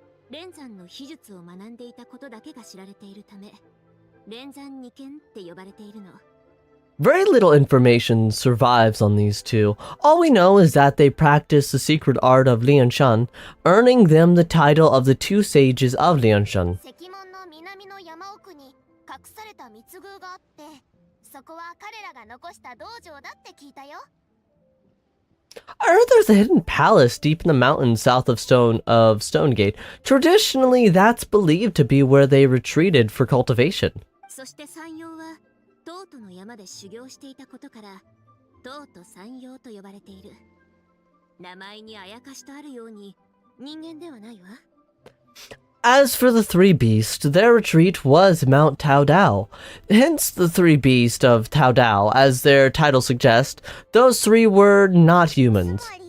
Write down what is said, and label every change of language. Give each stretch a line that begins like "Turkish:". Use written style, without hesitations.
Japanese: 連山の秘術を学んでいたことだけが知られているため、連山二剣って呼ばれているの。
English: Very little information survives on these two. All we know is that they practice the secret art of Lianshan, earning them the title of the two sages of Lianshan.
Japanese: 石門の南の山奥に隠された密宮があって、そこは彼らが残した道場だって聞いたよ。
English: I heard there's a hidden palace deep in the mountains south of Stonegate. Traditionally, that's believed to be where they retreated for cultivation.
Japanese: そして山陽は東都の山で修行していたことから、東都山陽と呼ばれている。名前にあやかしとあるように、人間ではないわ。
English: As for the three beasts, their retreat was Mount Tao Dao. Hence the three beasts of Tao Dao, as their title suggests. Those three were not humans.